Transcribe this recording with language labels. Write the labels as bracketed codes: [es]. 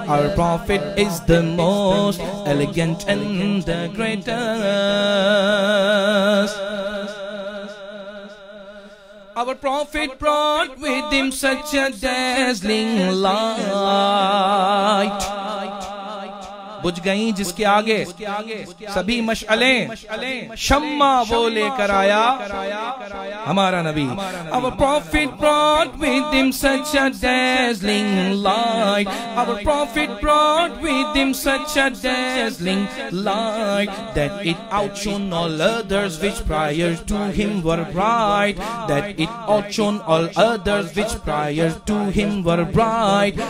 [en] Our Prophet is the most elegant and the greatest. Our Prophet brought with him such a dazzling light. [ur] بجھ گئیں جس کے آگے سبھی مشعلیں, شمع وہ لے کر آیا ہمارا نبی. [en] Our Prophet brought with him such a dazzling light. Our Prophet brought with him such a dazzling light that it outshone all others which prior to him were bright. That it outshone all others which prior to him were bright.